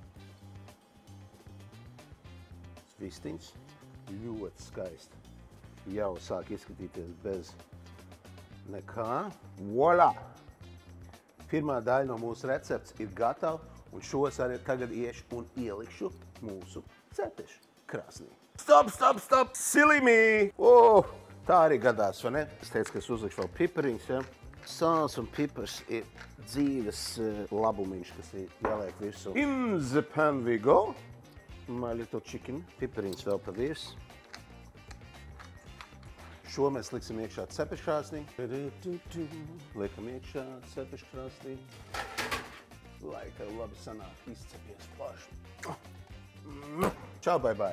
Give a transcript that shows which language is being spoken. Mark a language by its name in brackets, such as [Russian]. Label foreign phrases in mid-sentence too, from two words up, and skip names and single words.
[Latvian] Vistiņas ļoti skaisti. Jau sāk izskatīties bez nekā. Voila! Pirmā daļa no mūsu recepts ir gatava, un šos arī tagad iešu un ielikšu mūsu cepeškrāsnī. [English] Stop! Silly me! [Latvian] Tā arī gadās, vai ne? Es teicu, ka es uzlikšu vēl pipariņus, ja? Sāls un pipars ir dzīves labumiņš, kas ir jāliek visu. [English] In the pan we go. My little chicken. [Latvian] Pipariņus vēl pa virs. Šo mēs liksim iekšā cepeškrāsnī. Liekam iekšā cepeškrāsnī. Lai tev labi sanāk izcepies plaši. Čau, bye.